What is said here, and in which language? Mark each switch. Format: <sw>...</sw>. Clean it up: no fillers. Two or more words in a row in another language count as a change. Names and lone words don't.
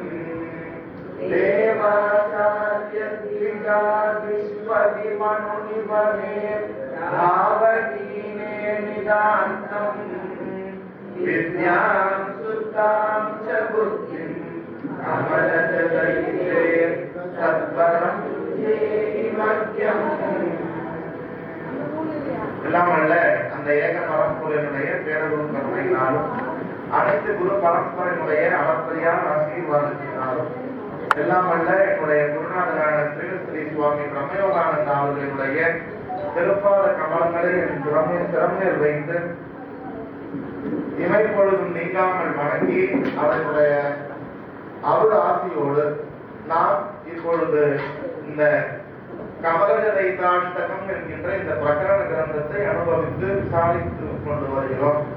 <sa>देवाचार्यद्विजा विश्वदिमनुनिवने भावहीने निदान्तं विद्यां सुतां च बुद्धिं अमलच दैत्ये सत्वरं देहि मध्यम्।</sa> <ta>எல்லாம் அல்ல அந்த ஏக பரம்பரையினுடைய பேரருள் கருணையினாலும் அனைத்து குரு பரம்பரையினுடைய அளப்பரியான ஆசீர்வாதத்தினாலும் எல்லாம் அல்ல என்னுடைய குருநாதரான ஸ்ரீ சுவாமி பிரம்மயோகானந்த அவர்களுடைய திருப்பாத கமலங்களை என் திறமையில் வைத்து இமைப்பொழுதும் நீங்காமல் வணங்கி அவர்களுடைய அருள் ஆசியோடு நாம் இப்பொழுது இந்த கமலஜதை தாண்டகம் என்கின்ற இந்த பிரகரண கிரந்தத்தை அனுபவித்து விசாரித்து கொண்டு வருகிறோம்.</ta>